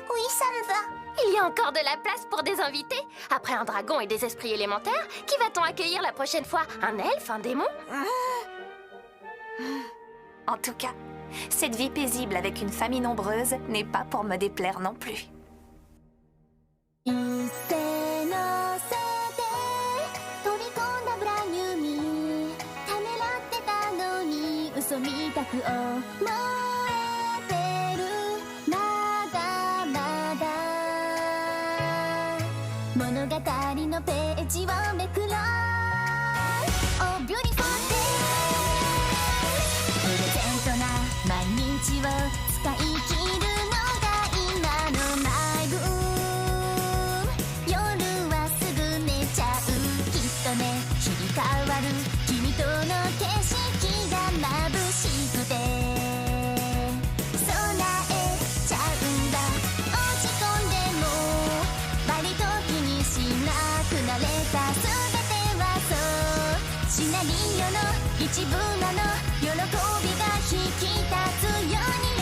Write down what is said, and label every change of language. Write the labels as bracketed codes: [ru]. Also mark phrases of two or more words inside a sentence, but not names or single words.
[fr] Oui, ça me va. Il y a encore de la place pour des invités. Après un dragon et des esprits élémentaires, qui va-t-on accueillir la prochaine fois? Un elfe, un démon? En tout cas, cette vie paisible avec une famille nombreuse n'est pas pour me déplaire non plus. [ja] 一斉のせて飛び込んだブランニューミーためらってたのに嘘みたく思えてるまだまだ物語のページをめくろう [en] Oh beautiful day [ja] プレゼントな毎日を使い切るのが今のマイブーム夜はすぐ寝ちゃうきっとね切り替わる君との景色が眩しくて備えちゃうんだ落ち込んでも割と気にしなくなれた全てはそうシナリオの一部なの喜びが引き立つように